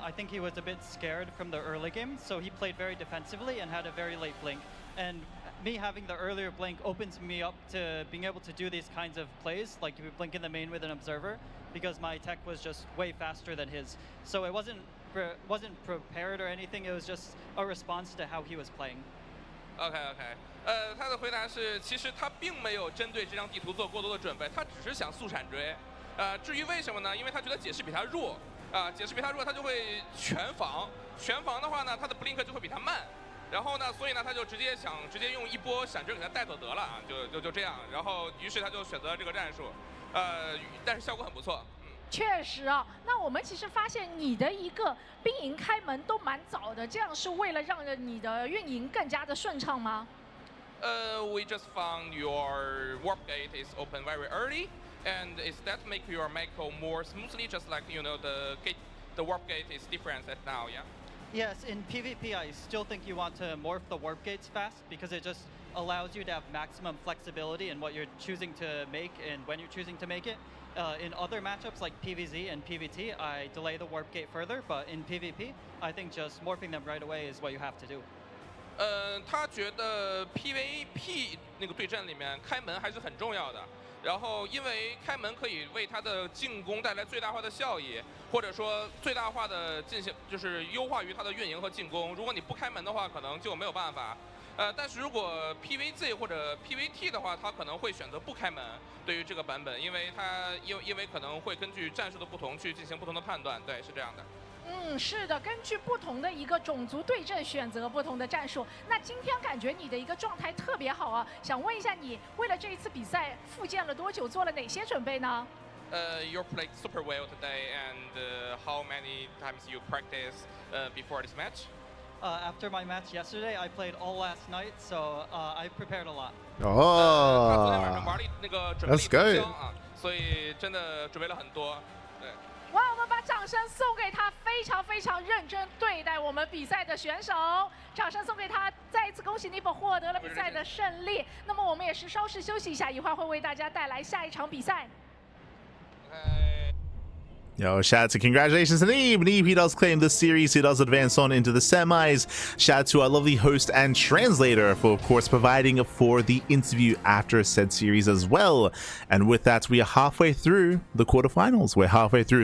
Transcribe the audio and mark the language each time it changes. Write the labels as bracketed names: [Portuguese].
[English] I think he was a bit scared from the early game, so he played very defensively and had a very late blink. And me having the earlier blink opens me up to being able to do these kinds of plays, like you blink in the main with an observer, because my tech was just way faster than his. So it wasn't prepared or anything. It was just a response to how he was playing. [Chinese] OK， 他的回答是，其实他并没有针对这张地图做过多的准备，他只是想速闪追。至于为什么呢？因为他觉得解释比他弱。解释比他弱，他就会全防。全防的话呢，他的 blink 就会比他慢。然后呢，所以呢，他就直接用一波闪针给他带走得了啊，就这样。然后于是他就选择了这个战术，但是效果很不错。确实啊，那我们其实发现你的一个兵营开门都蛮早的，这样是为了让你的运营更加的顺畅吗 [English] ？We just found your warp gate is open very early, and is that make your macro more smoothly? Just like the warp gate is different at now, yeah. Yes, in PvP, I still think you want to morph the warp gates fast because it just allows you to have maximum flexibility in what you're choosing to make and when you're choosing to make it. In other matchups like PvZ and PvT, I delay the warp gate further, but in PvP, I think just morphing them right away is what you have to do. [Chinese] 他觉得 PvP 那个对阵里面开门还是很重要的。然后，因为开门可以为他的进攻带来最大化的效益，或者说最大化的进行，就是优化于他的运营和进攻。如果你不开门的话，可能就没有办法。但是如果 PvZ 或者 PvT 的话，他可能会选择不开门。对于这个版本，因为可能会根据战术的不同去进行不同的判断。对，是这样的。是的，根据不同的一个种族对阵选择不同的战术。那今天感觉你的一个状态特别好啊，想问一下你为了这一次比赛复健了多久，做了哪些准备呢 [English] ？You played super well today, and how many times you practice before this match? After my match yesterday, I played all last night, so I prepared a lot. [Chinese] 他昨天晚上玩了那个准备 [English] That's [Chinese] 啊，所以真的准备了很多。对。哇，我们把掌声送给他，非常非常认真对待我们比赛的选手，掌声送给他，再一次恭喜Neeb获得了比赛的胜利。那么我们也是稍事休息一下，一会儿会为大家带来下一场比赛。 [English] Yo, shout out to congratulations to Neeb. Neeb, he does claim this series. He does advance on into the semis. Shout out to our lovely host and translator for, of course, providing for the interview after said series as well. And with that, we are halfway through the quarterfinals. We're halfway through.